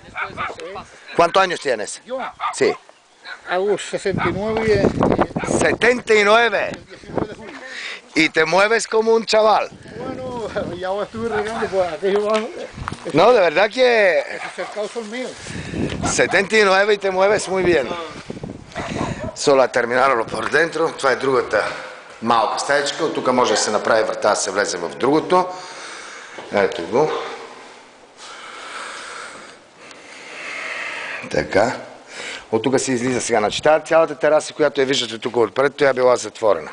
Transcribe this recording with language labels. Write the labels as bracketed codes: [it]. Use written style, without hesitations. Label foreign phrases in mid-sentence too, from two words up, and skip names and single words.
[es] ¿Cuántos años tienes? ¿Yo? Sí. Hago 69 79. Y te mueves como un chaval. Bueno, ya estuve regando por aquello bajo. No, de verdad que... Esos cercados son míos. 79 y te mueves muy bien. Solo a terminarlo por dentro. [bg] Това е другата малка стаечка. От тук може да се направи врата, да се влезе в другото. Ето го. Така. От тук се излиза сега. Значи тази цялата тераса, която я виждате тук отпред, тя е била затворена.